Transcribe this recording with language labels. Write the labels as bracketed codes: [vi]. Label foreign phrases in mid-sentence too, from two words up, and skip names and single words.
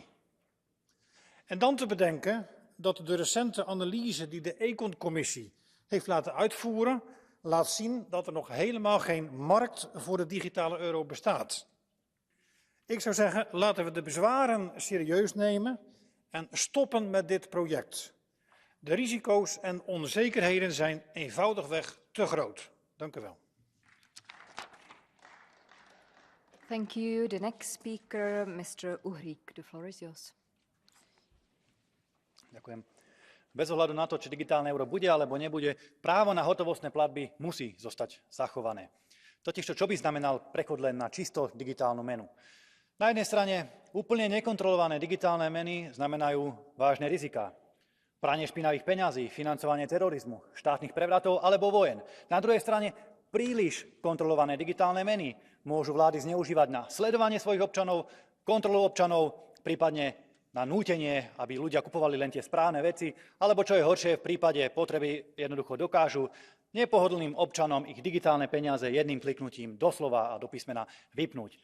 [nl] En dan te bedenken dat de recente analyse die de Econ-commissie heeft laten uitvoeren, laat zien dat er nog helemaal geen markt voor de digitale euro bestaat. Ik zou zeggen, laten we de bezwaren serieus nemen en stoppen met dit project. De risico's en onzekerheden zijn eenvoudigweg te groot. Dank u wel. [en] Thank you. The next speaker, Mr. Uhrik. The floor is yours. [sk] Ďakujem. Bez ohľadu na to, či digitálne euro bude alebo nebude, právo na hotovostné platby musí zostať zachované. Totižto, čo by znamenal prechod len na čisto digitálnu menu? Na jednej strane úplne nekontrolované digitálne meny znamenajú vážne riziká. Pranie špinavých peňazí, financovanie terorizmu, štátnych prevratov alebo vojen. Na druhej strane príliš kontrolované digitálne meny môžu vlády zneužívať na sledovanie svojich občanov, kontrolu občanov, prípadne na nútenie, aby ľudia kupovali len tie správne veci, alebo čo je horšie, v prípade potreby jednoducho dokážu nepohodlným občanom ich digitálne peniaze jedným kliknutím doslova a do písmena vypnúť.